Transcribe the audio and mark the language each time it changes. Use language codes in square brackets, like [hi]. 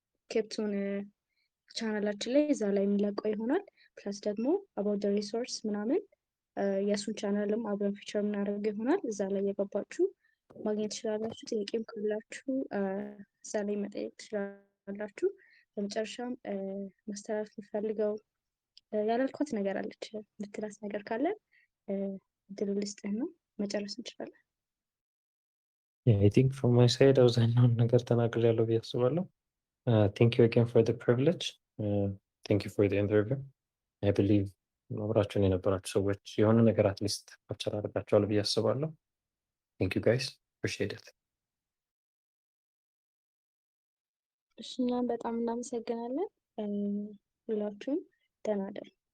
[am] ኬፕቱን ቻናላችን ላይ እዛ ላይ የሚለቀው ይሆናል። ፕላስ ደግሞ አባውት ሪሶርስ ምናምን የእሱን ቻናልም አብረን ፊቸር የምናደርገው ይሆናል። እዛ ላይ የገባችሁ ማግኘት ትችላላችሁ። ጥያቄም ካላችሁ እዛ ላይ መጠየቅ ትችላላችሁ። በመጨረሻም ማስተላለፍ የምፈልገው ያላልኳት ነገር አለች ምትላት ነገር ካለ እድሉ ልስጥህ ነው። መጨረስ እንችላለን። [en] Yeah, I think from my side [am] አብዛኛውን ነገር ተናግሬያለሁ ብዬ አስባለሁ። [en] Thank you again for the privilege. Thank you for the interview. I believe [am] አብራችሁን የነበራችሁ ሰዎች የሆነ ነገር አትሊስት ካፕቸር አድርጋችኋል ብዬ አስባለሁ። [en] Thank you guys. Appreciate it. [am] እሺ እኛም በጣም እናመሰግናለን። ሁላችሁም ደህና እደሩ።